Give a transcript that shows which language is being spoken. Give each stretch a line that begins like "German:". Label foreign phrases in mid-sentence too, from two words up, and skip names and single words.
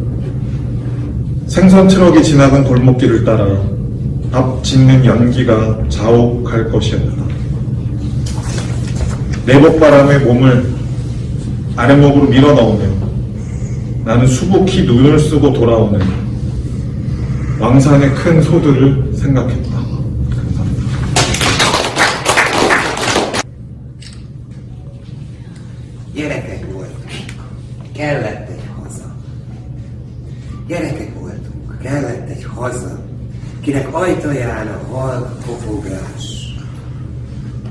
Korean: 생선 트럭이 지나간 골목길을 따라 밥 짓는 연기가 자욱할 것이었다. 내복바람에 몸을 아랫목으로 밀어넣으며 나는 수북히 눈을 쓰고 돌아오는 왕산의 큰 소들을 생각했다. 감사합니다.
Hungarian: Gyerekek voltunk, kellett egy haza. Gyerekek voltunk, kellett egy haza, kinek ajtaján a halk kopogás.